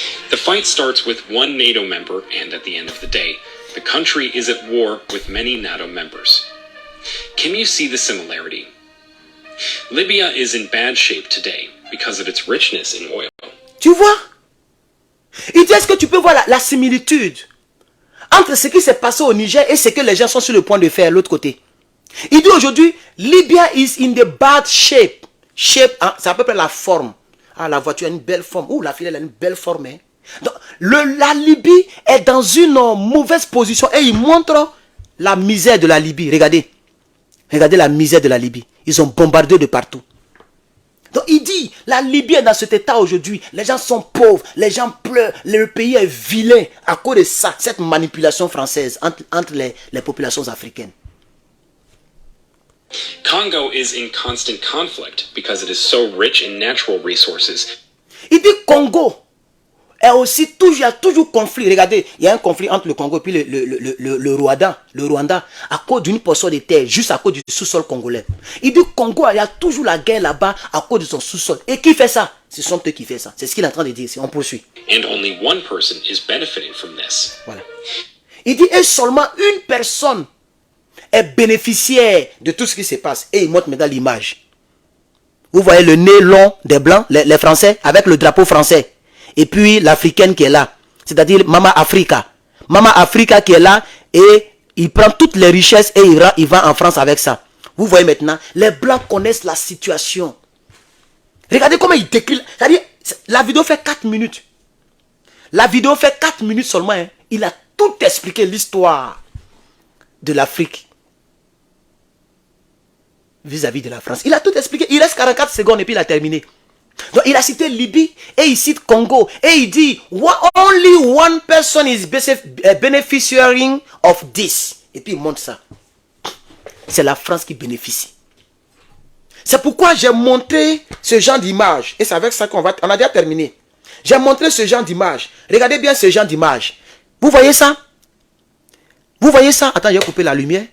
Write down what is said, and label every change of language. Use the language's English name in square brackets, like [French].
[English] The fight starts with one NATO member, and at the end of the day, the country is at war with many NATO members. Can you see the similarity? Libya is in bad shape today because of its richness in oil. [French] Tu vois? Il dit, est-ce que tu peux voir la similitude entre ce qui s'est passé au Niger et ce que les gens sont sur le point de faire de l'autre côté? Il dit aujourd'hui, [English] Libya is in the bad shape. [French] Shape, hein, c'est à peu près la forme. Ah, la voiture a une belle forme. Ouh, la fille a une belle forme. Hein. Donc, la Libye est dans une mauvaise position et il montre la misère de la Libye. Regardez. Regardez la misère de la Libye. Ils ont bombardé de partout. Donc il dit, la Libye est dans cet état aujourd'hui. Les gens sont pauvres, les gens pleurent, le pays est vilain à cause de ça, cette manipulation française entre les populations africaines. [English] Congo is in constant conflict because it is so rich in natural resources. [French] Il dit Congo est aussi toujours, il y a toujours conflit. Regardez, il y a un conflit entre le Congo et puis le Rwanda à cause d'une portion de terre, juste à cause du sous-sol congolais. Il dit Congo, il y a toujours la guerre là-bas à cause de son sous-sol. Et qui fait ça? Ce sont eux qui font ça. C'est ce qu'il est en train de dire. On poursuit. [English] And only one person is benefiting from this. [French] Voilà. Il dit et seulement une personne est bénéficiaire de tout ce qui se passe. Et il montre maintenant l'image. Vous voyez le nez long des Blancs, les Français, avec le drapeau français. Et puis l'Africaine qui est là. C'est-à-dire Mama Africa. Mama Africa qui est là et il prend toutes les richesses et il va en France avec ça. Vous voyez maintenant, les Blancs connaissent la situation. Regardez comment il décrit. C'est-à-dire, la vidéo fait 4 minutes. La vidéo fait 4 minutes seulement. Hein. Il a tout expliqué l'histoire de l'Afrique vis-à-vis de la France. Il a tout expliqué. Il reste 44 secondes et puis il a terminé. Donc il a cité Libye et il cite Congo. Et il dit, [English] only one person is beneficiaring of this. [French] Et puis il montre ça. C'est la France qui bénéficie. C'est pourquoi j'ai montré ce genre d'image. Et c'est avec ça on a déjà terminé. J'ai montré ce genre d'image. Regardez bien ce genre d'image. Vous voyez ça? Vous voyez ça? Attends, je vais couper la lumière.